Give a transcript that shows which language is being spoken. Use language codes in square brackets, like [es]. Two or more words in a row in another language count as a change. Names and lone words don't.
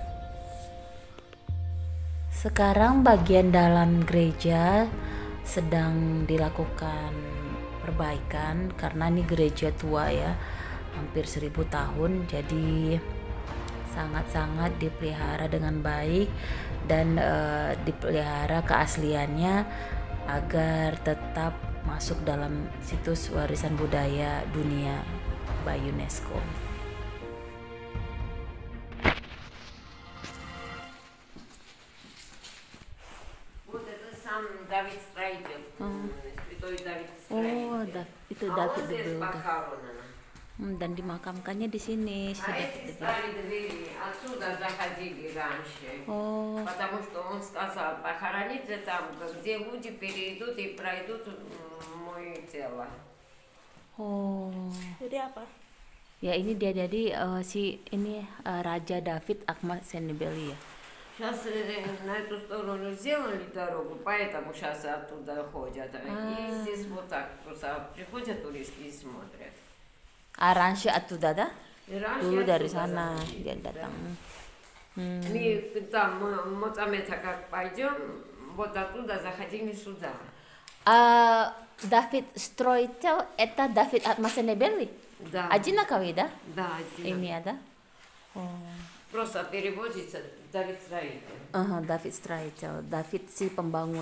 [id] Sekarang bagian dalam gereja sedang dilakukan perbaikan karena ini gereja tua ya, hampir 1000 tahun, jadi sangat-sangat dipelihara dengan baik dan dipelihara keasliannya agar tetap masuk dalam situs warisan budaya dunia by UNESCO. [ru] Вот это сам Давид строитель, святой Давид Oh, строитель. [id] itu [ru] А [en] David [ru] вот [en] the [ru] здесь [en] Builder. [ru] похоронено. [id] Dan dimakamkannya di sini si [ru] А [en] David [ru] эти [en] the Builder. [ru] старые двери отсюда заходили раньше. Oh, Потому что он сказал, похороните там, где люди перейдут и пройдут мое тело. oh. [id] Jadi apa? Ya ini dia jadi Raja David Ahmad Senebeli ya. [ru] Сейчас на эту сторону сделали дорогу, поэтому сейчас оттуда ходят. И здесь вот так просто приходят туристы и смотрят. Раньше оттуда, да? И раньше [id] Dulu dari [ru] отсюда [id] sana [ru] заходили, [id] dia [ru] да. [id] datang. [ru] Мы там, Моцамета как пойдем, вот оттуда заходили сюда. David Stroitel eta David Atmasenebeli. Да. Один на кого, да? Да, один. Имя, да? Просто переводится Давид Строитель. [id] David Stroitel. David si pembangun.